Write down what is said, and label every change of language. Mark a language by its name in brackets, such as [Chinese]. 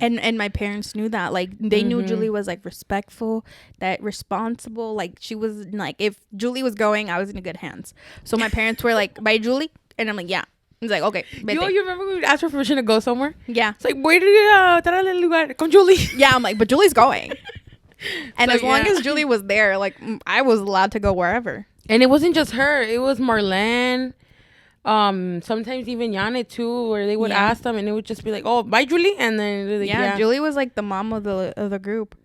[English] And my parents knew that. Like, they knew Julie was, like, respectful, that responsible. Like, she was, like, if Julie was going, I was in good hands. So my parents were like, bye, Julie. And I'm like, yeah. It's like, okay. Yo, you remember when we asked for permission to go somewhere? Yeah. It's like, [Spanish] voy a estar en el lugar con Julie. [English] Yeah, I'm like, but Julie's going. And so, as long as Julie was there, like, I was allowed to go wherever. And it wasn't just her. It was Marlene. Sometimes even Yane too, where they would ask them and it would just be like, oh, bye, Julie. And then like, Julie was like the mom of the group.